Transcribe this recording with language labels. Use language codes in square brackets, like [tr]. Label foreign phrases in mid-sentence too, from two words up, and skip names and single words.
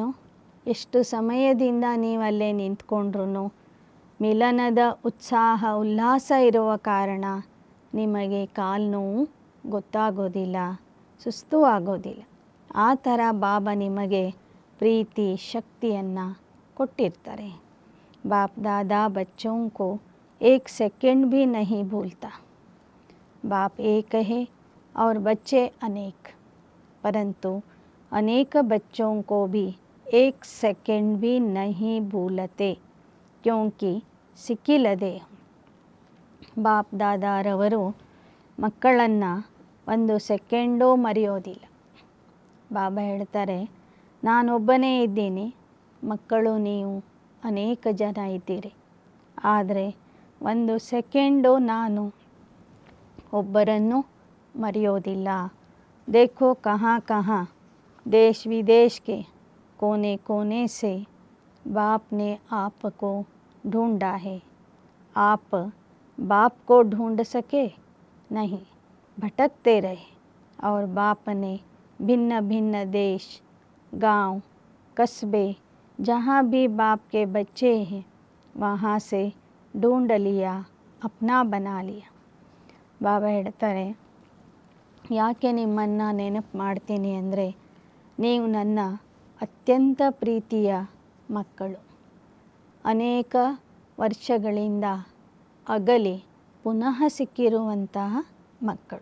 [kn] ಎಷ್ಟು ಸಮಯದಿಂದ ನೀವಲ್ಲೇ ನಿಂತ್ಕೊಂಡ್ರು ಮಿಲನದ ಉತ್ಸಾಹ ಉಲ್ಲಾಸ ಇರುವ ಕಾರಣ ನಿಮಗೆ ಕಾಲು ನೋವು ಗೊತ್ತಾಗೋದಿಲ್ಲ, ಸುಸ್ತು ಆಗೋದಿಲ್ಲ. ಆ ಥರ ಬಾಬಾ ನಿಮಗೆ ಪ್ರೀತಿ ಶಕ್ತಿಯನ್ನು ಕೊಟ್ಟಿರ್ತಾರೆ. [hi] बाप दादा बच्चों को एक सेकंड भी नहीं भूलता. बाप एक है और बच्चे अनेक, परंतु अनेक बच्चों को भी एक सेकंड भी नहीं भूलते क्योंकि ಸಿಕ್ಕಿಲ್ಲದೆ. [kn] ಬಾಪ್ ದಾದಾರವರು ಮಕ್ಕಳನ್ನು ಒಂದು ಸೆಕೆಂಡೂ ಮರೆಯೋದಿಲ್ಲ. ಬಾಬಾ ಹೇಳ್ತಾರೆ, ನಾನೊಬ್ಬನೇ ಇದ್ದೀನಿ, ಮಕ್ಕಳು ನೀವು ಅನೇಕ ಜನ ಇದ್ದೀರಿ, ಆದರೆ ಒಂದು ಸೆಕೆಂಡು ನಾನು ಒಬ್ಬರನ್ನು ಮರೆಯೋದಿಲ್ಲ. [hi] देखो कहाँ कहाँ देश विदेश के कोने कोने से बाप ने आपको ढूंढा है. आप बाप को ढूंढ सके नहीं, भटकते रहे. और बाप ने भिन्न भिन्न देश, गांव, कस्बे, जहाँ भी बाप के बच्चे हैं वहाँ से ढूंढ लिया, अपना बना लिया. [kn] ಬಾಬಾ ಹೇಳ್ತಾರೆ, ಯಾಕೆ ನಿಮ್ಮನ್ನು ನೆನಪು ಮಾಡ್ತೀನಿ ಅಂದರೆ ನೀವು ನನ್ನ ಅತ್ಯಂತ ಪ್ರೀತಿಯ ಮಕ್ಕಳು. ಅನೇಕ ವರ್ಷಗಳಿಂದ ಅಗಲಿ ಪುನಃ ಸಿಕ್ಕಿರುವಂತಹ ಮಕ್ಕಳು.